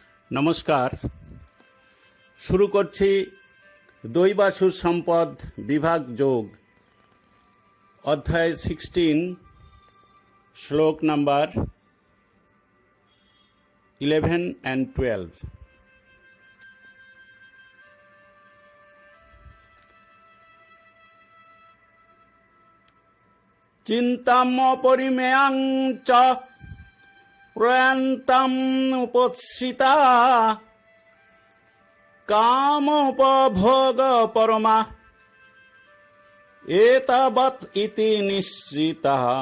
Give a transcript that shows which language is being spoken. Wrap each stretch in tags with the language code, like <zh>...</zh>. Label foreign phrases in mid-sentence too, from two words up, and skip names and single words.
<bn>নমস্কার। শুরু করছি দৈবাসুর সম্পদ বিভাগ যোগ অধ্যায় 16 শ্লোক নাম্বার 11 and 12।</bn> <sa>চিন্তাম অপরিমেয়াং চ প্রয়ান্তাম উপশ্রিতা কামোপভোগ পরমা এতাবৎ ইতি নিশ্চিতা</sa>